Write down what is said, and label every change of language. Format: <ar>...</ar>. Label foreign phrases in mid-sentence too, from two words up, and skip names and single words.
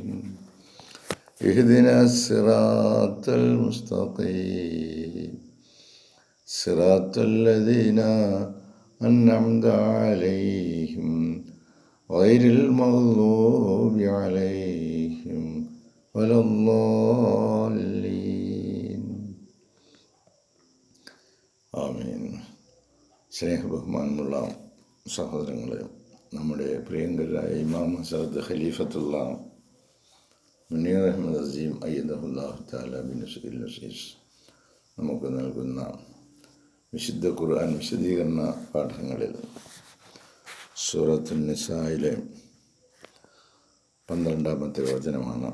<ar>اهدنا الصراط المستقيم صراط الذين أنعمت عليهم غير المغضوب عليهم ولا الضالين. ആമീൻ.</ar> <ml>സ്നേഹബഹുമാനമുള്ള സഹോദരങ്ങളെ, നമ്മുടെ പ്രിയങ്കരായ ഇമാം ഹസരത്ത് ഖലീഫത്തുള്ള മുനീർ അഹമ്മദ് അസീം</ml> <ar>أيده الله تعالى بنصره العزيز</ar> <ml>നമുക്ക് നൽകുന്ന വിശുദ്ധ ഖുർആൻ വിശദീകരണ പാഠങ്ങളിൽ സൂറത്തുൻ നിസായിലെ 12-ാമത്തെ വചനമാണ്.</ml>